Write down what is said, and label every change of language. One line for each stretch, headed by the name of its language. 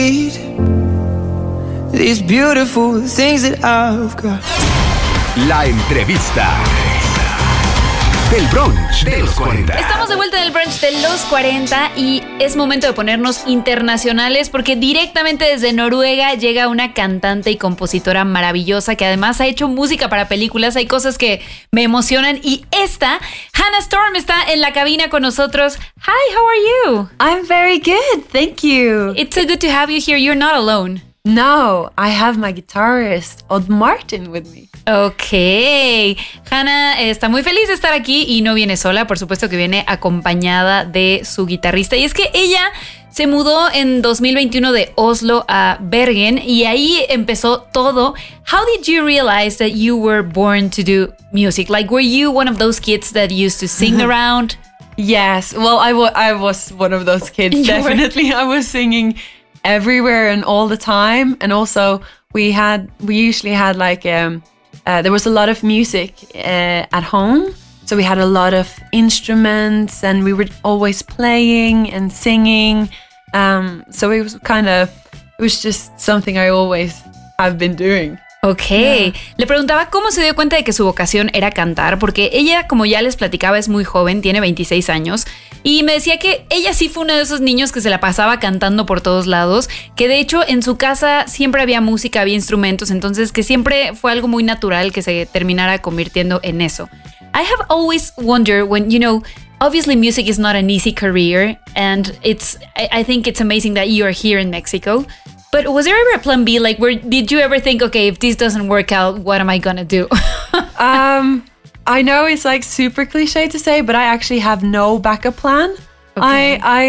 English: need these beautiful things that I've got.
Spanish: La entrevista del brunch de los 40. Estamos de vuelta en el brunch de los 40 y es momento de ponernos internacionales porque directamente desde Noruega llega una cantante y compositora maravillosa que además ha hecho música para películas. Hay cosas que me emocionan y esta, Hannah Storm, está en la cabina con nosotros.
English: Hi, how are you? I'm very good, thank you. It's so good to have you here. You're not alone. No, I have my guitarist, Odd Martin, with me. Okay.
Spanish: Hannah está muy feliz de estar aquí y no viene sola, por supuesto que viene acompañada de su guitarrista. Y es que ella se mudó en 2021 de Oslo a Bergen y ahí empezó todo.
English: How did you realize that you were born to do music? Like, were you one of those kids that used to sing around? Yes, well, I was one of those kids, definitely. I was singing everywhere and all the time, and also we usually had like there was a lot of music at home, so we had a lot of instruments and we were always playing and singing, so it was kind of, it was just something I always have been doing. Okay, yeah.
Spanish: Le preguntaba cómo se dio cuenta de que su vocación era cantar, porque ella, como ya les platicaba, es muy joven, tiene 26 años, y me decía que ella sí fue uno de esos niños que se la pasaba cantando por todos lados, que de hecho en su casa siempre había música, había instrumentos, entonces que siempre fue algo muy natural que se terminara convirtiendo en eso.
English: I have always wondered when, you know, obviously music is not an easy career, and I think it's amazing that you are here in Mexico. But was there ever a plan B? Like, where did you ever think, okay, if this doesn't work out, what am I gonna do? I know it's like super cliche to say, but I actually have no backup plan. Okay.